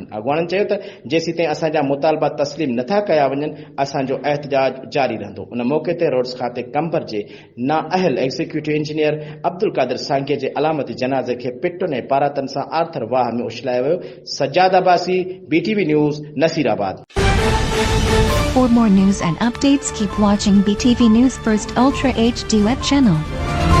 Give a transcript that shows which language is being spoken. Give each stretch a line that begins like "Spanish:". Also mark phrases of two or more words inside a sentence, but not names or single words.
Sindhi: अॻुवाणनि चयो त जेसीं ताईं असांजा मुतालबा तस्लीम नथा कया वञनि, असांजो एहतजाज जारी रहंदो। उन मौके ते रोड्स खाते क़मबर जे नाअहल एग्जीक्यूटिव इंजीनियर अब्दुल्कादर सांगे जे अलामती जनाज़े खे पिटुन ऐं पारातन सां आर्थर वाह में उछलायो वियो। सज्जाद अब्बासी, BTV न्यूज़, नसीराबाद।
English: For more news and updates, keep watching BTV News First Ultra HD web channel.